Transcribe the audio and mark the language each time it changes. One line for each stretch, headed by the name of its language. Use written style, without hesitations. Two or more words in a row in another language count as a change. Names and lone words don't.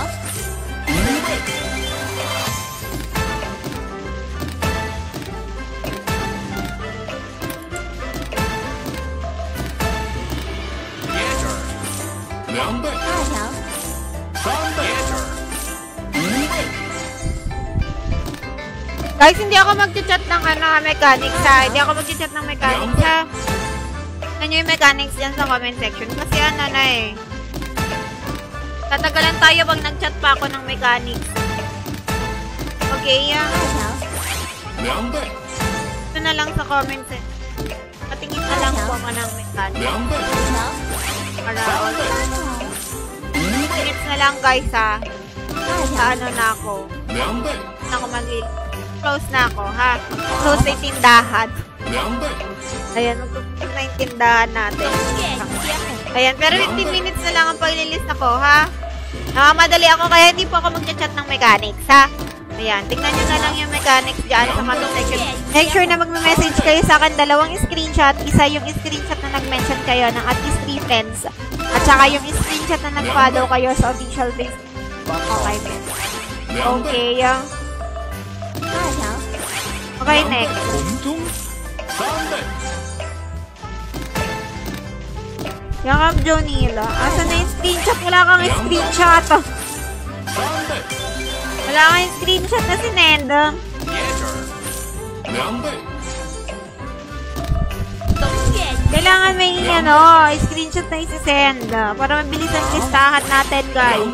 Chinese: 5 倍，接着2倍， 2条， 3倍，接着5倍，
Filipino: Guys, hindi ako mag-chat ng mechanics, ha. Hindi ako mag-chat ng mechanics, ha. Ano yung mechanics dyan sa
English: comment section?
Filipino: Kasi ano na eh. Tatagalan tayo pag nag-chat pa ako ng mechanics. Okay,
Chinese: 2条， 2倍，
Filipino: ito na lang sa
English: comment section.
Filipino: Patingin na lang po ako ng mechanics.
Chinese: 2倍， 5条，
Filipino: Para
Chinese: 3倍，5倍，
Filipino: minutes na lang, guys, ha.
Chinese: 2
Filipino: Sa
Chinese: 条，
Filipino: ano na ako.
Chinese: 2倍，
Filipino: Na ako close na ako, ha. Close na yung tindahan.
Chinese: 2倍，
Filipino: Ayan, mag-close na yung tindahan natin.
Chinese: 东岳接红，
Filipino: Ayan, pero 15 minutes na lang ang paglilist ako, ha? Nakamadali ako, kaya hindi po ako mag-chat ng mechanics, ha? Ayan, tingnan nyo na lang yung mechanics dyan sa
English: comment section.
Filipino: Make sure na magme-message kayo sa akin, 2 screenshot. Isa yung screenshot na nag-mention kayo ng
English: at least 3 friends.
Filipino: At saka yung screenshot na nag-follow kayo sa official Facebook.
English: Okay, men.
Chinese: 2倍，
English: Okay,
Chinese: 2条，
English: okay, next.
Chinese: 红中3倍，
Filipino: Yakap Jonila. Asa na yung screenshot? Wala kang screenshot.
Chinese: 3倍，
Filipino: Wala Wala kang screenshot na sinend.
Chinese: 2倍
Filipino: Kailangan may screenshot na isi-send para mabilis ang listahan natin, guys.